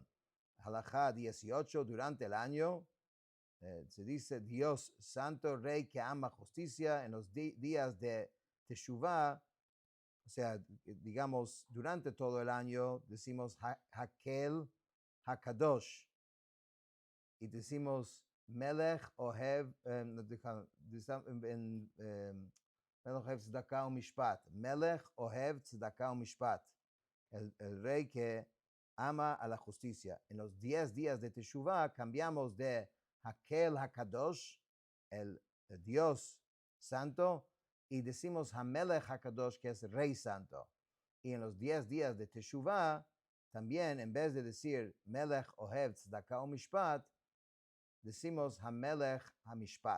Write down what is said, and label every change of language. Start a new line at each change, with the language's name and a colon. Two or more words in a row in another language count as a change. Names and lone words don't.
Spanish: Halajá 18, durante el año, se dice: Dios santo, rey que ama justicia, en los días de Teshuvah, o sea, digamos, durante todo el año, decimos
Hebrew: האל הקדוש,
Spanish: y decimos
Hebrew: מלך אוהב מלך אוהב צדקה ומשפט. מלך אוהב צדקה ומשפט.
Spanish: El rey que ama a la justicia. En los 10 días de Teshuvah cambiamos de
Hebrew: האל הקדוש,
Spanish: el Dios santo, y decimos
Hebrew: המלך הקדוש,
Spanish: que es el rey santo. Y en los 10 días de Teshuvah, también en vez de decir
Hebrew: מלך אוהב צדקה ומשפט,
Spanish: decimos
Hebrew: המלך המשפט.